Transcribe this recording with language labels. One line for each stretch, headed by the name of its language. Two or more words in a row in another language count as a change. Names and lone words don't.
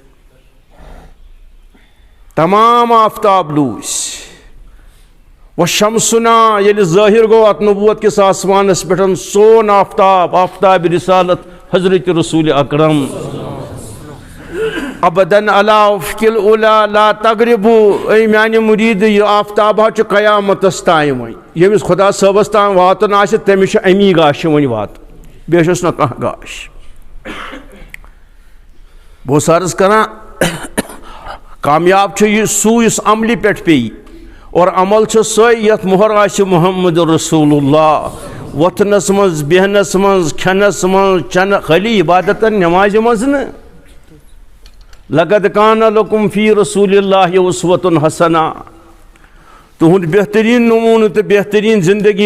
Kashmiri: تمام آفتاب لوٗسۍ
Arabic: و شمسنا
Kashmiri: ییٚلہِ ظٲہر گوٚو اتھ نبوت کِس آسمانس پٮ۪ٹھ سون آفتاب آفتاب رسالت حضرت رسول اکرم
Arabic: ابدن علی افق العلا لا تغرب
Kashmiri: اے میانہِ مرید یہِ آفتاب حظ چھُ قیامتس تام وۄنۍ ییٚمِس خدا صٲبس تام واتُن آسہِ تٔمِس چھُ امی گاشہِ وۄنۍ واتُن بیٚیہِ چھُس نہٕ کانٛہہ گاش بہٕ اوسُس عرض کران کامیاب چھُ یہِ سُہ یُس عملہِ پٮ۪ٹھ پیٚیہِ اور عمل چھُ سۄے یتھ مُہر آسہِ
Arabic: محمد رسول اللہ
Kashmiri: وۄتھنس منٛز بیہنس منٛز کھٮ۪نس منٛز چٮ۪نہٕ خٲلی عبادتن نٮ۪مازِ منٛز نہٕ
Arabic: لقد کان لکم فی رسول اللہ اسوۃ حسنہ
Kashmiri: تہنٛد بہتریٖن نموٗنہٕ تہٕ بہتریٖن زندگی